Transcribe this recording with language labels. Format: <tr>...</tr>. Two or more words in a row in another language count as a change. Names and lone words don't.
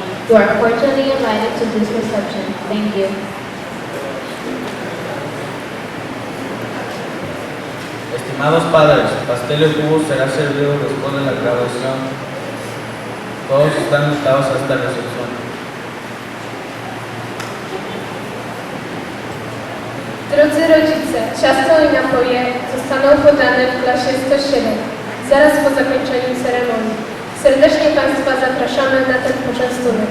<en>You are cordially invited to this reception. Thank you.</en> <es>Estimados padres, pastel y jugo será servido después de la graduación. Todos están invitados a esta recepción.</es> <pl>Drodzy rodzice, ciasto i napoje zostaną podane w klasie 107, zaraz po zakończeniu ceremonii. Serdecznie Państwa zapraszamy na ten poczęstunek.</pl>